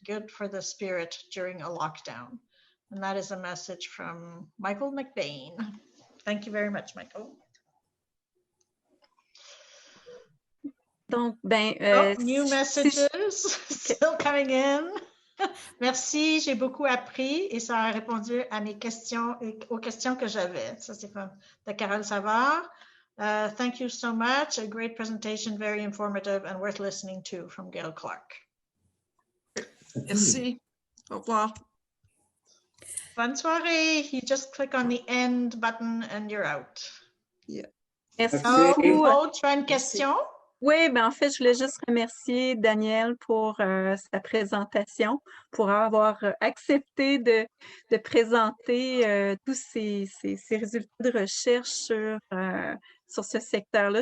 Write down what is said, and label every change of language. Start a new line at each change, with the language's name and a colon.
English: Good for the spirit during a lockdown. And that is a message from Michael McBain. Thank you very much, Michael.
French: Donc, ben,
English: new messages still coming in.
French: Merci, j'ai beaucoup appris et ça a répondu à mes questions et aux questions que j'avais. Ça, c'est comme de Carole Savard.
English: Thank you so much. A great presentation, very informative and worth listening to from Gail Clark.
French: Merci. Au revoir. Bonne soirée.
English: You just click on the end button and you're out. Yeah.
French: Merci Oh, beaucoup. Maude, tu as une question? Oui, ben en fait, je voulais juste remercier Daniel pour sa présentation, pour avoir accepté de présenter tous ces résultats de recherche sur ce secteur-là.